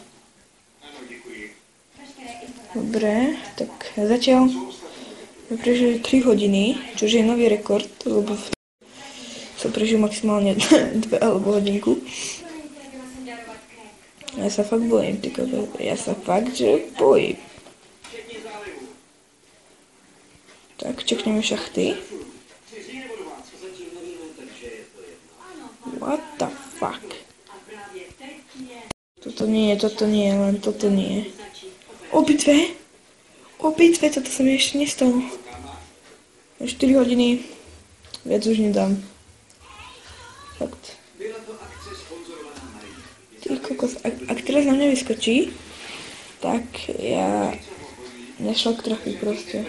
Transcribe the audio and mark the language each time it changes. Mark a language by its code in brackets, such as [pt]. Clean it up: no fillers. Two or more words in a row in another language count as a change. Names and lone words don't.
[sk] Dobre, tak zatiaľ sme prežili 3 hodiny, čo je nový rekord, lebo som prežil maximálne 2 alebo hodinku. Ja sa fakt bojím, ty kokos. Ja sa fakt, že bojím. Tak, čekneme šachty. [en] What the fuck? [sk] Toto nie, len toto nie. Obidve, toto sa mi ešte nestalo. 4 hodiny, viac už nedám. Fakt. Ty kokos, ak teraz na mňa vyskočí, tak ja nešlak trafiť proste.